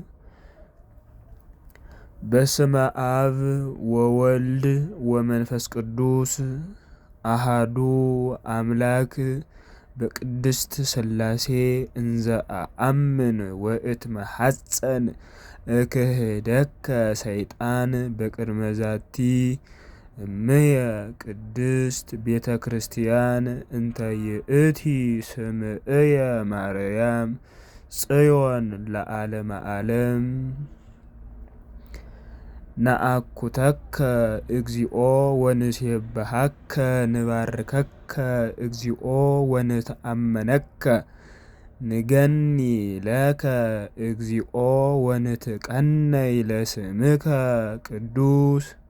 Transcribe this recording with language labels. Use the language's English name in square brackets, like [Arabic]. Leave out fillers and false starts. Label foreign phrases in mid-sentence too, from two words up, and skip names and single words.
[Geez] በስመ አብ ወወልድ ወመንፈስ ቅዱስ አሐዱ አምላክ በቅድስት ሥላሴ እንዘ አአምን ወእትመሐፀን እክህደከ ሰይጣን በቅድመ ዛቲ እምየ ቅድስት ቤተ ክርስቲያን እንተ ይእቲ ስምዕየ ማርያም ጽዮን ለዓለመ ዓለም። ነአኩተከ እግዚኦ ወንሴብሐከ ንባርከከ እግዚኦ ወንተአመነከ ንገኒ ለከ እግዚኦ ወንትቀነይ ለስምከ ቅዱስ